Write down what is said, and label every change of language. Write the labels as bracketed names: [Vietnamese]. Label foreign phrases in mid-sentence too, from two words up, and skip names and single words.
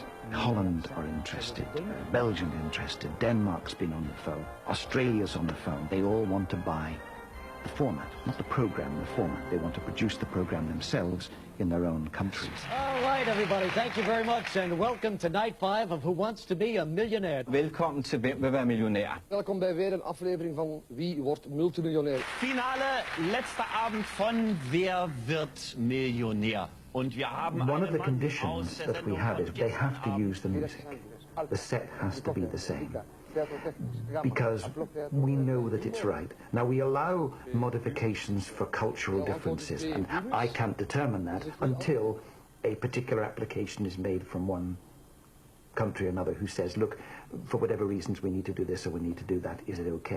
[English] Holland are interested, Belgium interested, Denmark's been on the phone, Australia's on the phone. They all want to buy the format, not the program, the format. They want to produce the program themselves in their own countries. All right, everybody, thank you very much, and welcome to Night 5 of Who Wants to Be a Millionaire. [Dutch] Welkom to Wie wordt miljonair. Welkom bij weer een aflevering van Wie wordt multimiljonair. [German] Finale, letzter Abend von Wer wird Millionär. Und wir haben [English] One of the conditions that we have is they have to use the music. The set has to be the same. Because we know that it's right. Now, we allow modifications for cultural differences, and I can't determine that until a particular application is made from one country or another who says, look, for whatever reasons we need to do this or we need to do that, is it okay?